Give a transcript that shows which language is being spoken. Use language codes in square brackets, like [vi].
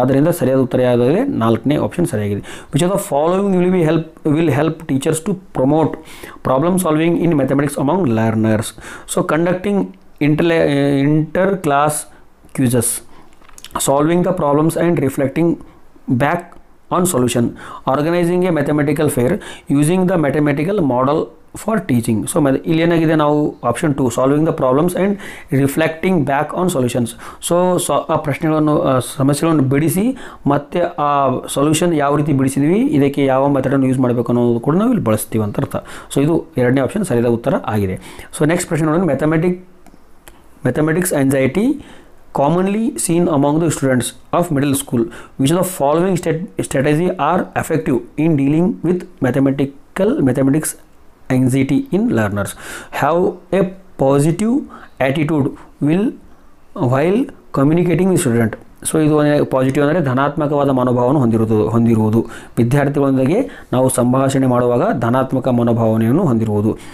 [kn] ಆದ್ದರಿಂದ ಸರಿಯಾದ ಉತ್ತರ ಯಾವುದಾದರೆ 4ನೇ ಆಪ್ಷನ್ ಸರಿಯಾಗಿದೆ. [en] Which of the following will help teachers to promote problem solving in mathematics among learners. So conducting inter class quizzes, solving the problems and reflecting back on solution, organizing a mathematical fair using the mathematical model for teaching. [kn] So ಇಲ್ಲಿ ಏನಾಗಿದೆ, ನಾವು [en] Option 2 solving the problems and reflecting back on solutions. [kn] So ಆ ಪ್ರಶ್ನೆಗಳನ್ನು ಸಮಸ್ಯೆಗಳನ್ನು ಬಿಡಿಸಿ ಮತ್ತು ಆ solution ಯಾವ ರೀತಿ ಬಿಡಿಸಿದ್ವಿ, ಇದಕ್ಕೆ ಯಾವ ಮೆಥಡನ್ನು ಯೂಸ್ ಮಾಡಬೇಕು ಅನ್ನೋದು ಕೂಡ ನಾವು ಇಲ್ಲಿ ಬಳಸ್ತೀವಿ ಅಂತ ಅರ್ಥ. ಸೊ ಇದು ಎರಡನೇ ಆಪ್ಷನ್ ಸರಿಯಾದ ಉತ್ತರ ಆಗಿದೆ. [en] so next [kn] ಪ್ರಶ್ನೆ ನೋಡಿ, [en] Mathematics anxiety commonly seen among the students of middle school. Which of the following strategy are effective in dealing with mathematics anxiety in learners? Have a positive attitude while communicating with student. [kn] So ಇದು positive ಅಂದರೆ ಧನಾತ್ಮಕವಾದ ಮನೋಭಾವವನ್ನು ಹೊಂದಿರುವುದು. ವಿದ್ಯಾರ್ಥಿಗಳೊಂದಿಗೆ ನಾವು ಸಂಭಾಷಣೆ ಮಾಡುವಾಗ ಧನಾತ್ಮಕ ಮನೋಭಾವನೆಯನ್ನು ಹೊಂದಿರುವುದು.